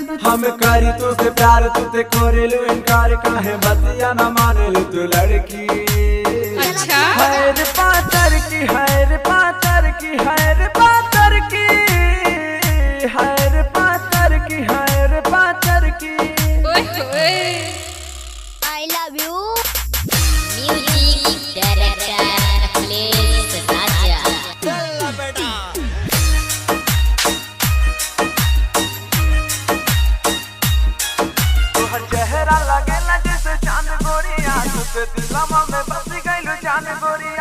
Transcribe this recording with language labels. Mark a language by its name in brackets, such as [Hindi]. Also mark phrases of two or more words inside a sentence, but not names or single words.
[Bhojpuri] हम करी तू से प्यार तू ते करेलू इनकार, काहे बतिया न मानेलू तू लड़की। अच्छा हैर पातर की हैर पातर की हैर पातर की हैर पातर की हैर पातर की। [English] I love you. Music director Akhilesh Raja. [Bhojpuri] चल बेटा तोहर चेहरा लगेला जैसे चांद गोरिया, तुझे दिलवा में बस गइलू जान गोरिया।